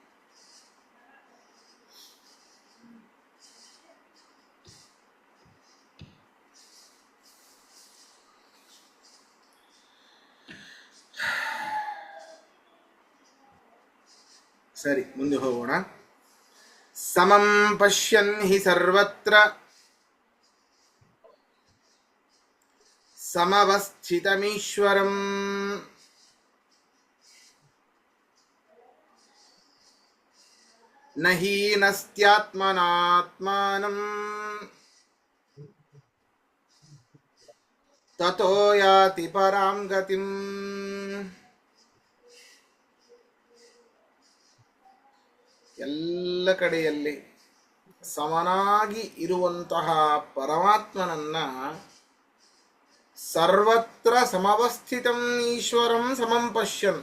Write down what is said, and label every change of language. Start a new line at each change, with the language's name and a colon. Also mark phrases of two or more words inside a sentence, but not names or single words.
Kannada: ಸರಿ, ಮುಂದೆ ಹೋಗೋಣ.
Sanskrit: ಸಮಂ ಪಶ್ಯನ್ ಹಿ ಸರ್ವತ್ರ ಸಮವಸ್ಥಿತಮೀಶ್ವರಂ ನ ಹೀನಸ್ತ್ಯಾತ್ಮನಾತ್ಮಾನಂ ತತೋ ಯಾತಿ ಪರಾಂ ಗತಿಂ.
Kannada: ಎಲ್ಲ ಕಡೆಯಲ್ಲಿ ಸಮನಾಗಿ ಇರುವಂತಹ ಪರಮಾತ್ಮನನ್ನ
Sanskrit: ಸರ್ವತ್ರ ಸಮವಸ್ಥಿತಂ ಈಶ್ವರಂ ಸಮಂ ಪಶ್ಯನ್.